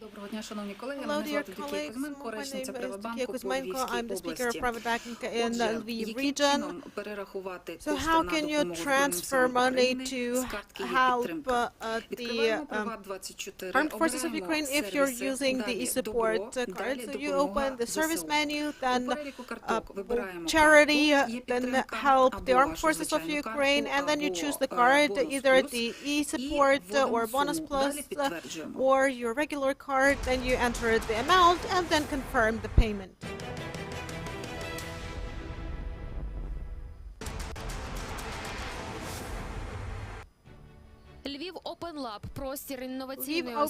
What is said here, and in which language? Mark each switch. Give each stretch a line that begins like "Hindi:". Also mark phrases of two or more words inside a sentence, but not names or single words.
Ukrainian: дня, шановні колеги.
English: Hello,
Ukrainian: Мене
English: dear
Ukrainian: звати Тетяна
English: colleagues.
Ukrainian: Кузьменко,
English: My
Ukrainian: речниця
English: name is
Ukrainian: Приватбанку
English: Tетяна
Ukrainian: по
English: Kuzmenko. I'm the
Ukrainian: Львівській
English: speaker of
Ukrainian: області.
English: Private Bank in
Ukrainian: Отже,
English: Lviv
Ukrainian: яким
English: region.
Ukrainian: чином перерахувати
English: So
Ukrainian: кошти
English: how
Ukrainian: на
English: can you
Ukrainian: допомогу Збройним
English: transfer
Ukrainian: силам
English: money
Ukrainian: України
English: to
Ukrainian: з картки є
English: help
Ukrainian: підтримка?
English: the
Ukrainian: Відкриваємо Приват24,
English: armed forces of
Ukrainian: обираємо
English: Ukraine if you're
Ukrainian: сервіси,
English: using the
Ukrainian: далі
English: e-support
Ukrainian: добро,
English: card?
Ukrainian: далі
English: So you
Ukrainian: допомога
English: open the service
Ukrainian: ЗСУ.
English: menu,
Ukrainian: У
English: then
Ukrainian: переліку карток вибираємо
English: charity,
Ukrainian: картку, є
English: then
Ukrainian: підтримка,
English: help
Ukrainian: або
English: the armed
Ukrainian: вашу
English: forces of
Ukrainian: звичайну
English: Ukraine,
Ukrainian: картку,
English: and then you
Ukrainian: або
English: choose the card,
Ukrainian: бонус
English: either
Ukrainian: плюс,
English: the
Ukrainian: і
English: e-support
Ukrainian: вводимо
English: or bonus
Ukrainian: суму.
English: plus
Ukrainian: Далі підтверджуємо.
English: or your regular card, then you enter the amount and then confirm the payment.
Ukrainian: Львів Open Lab – простір інноваційної
English: Lviv Open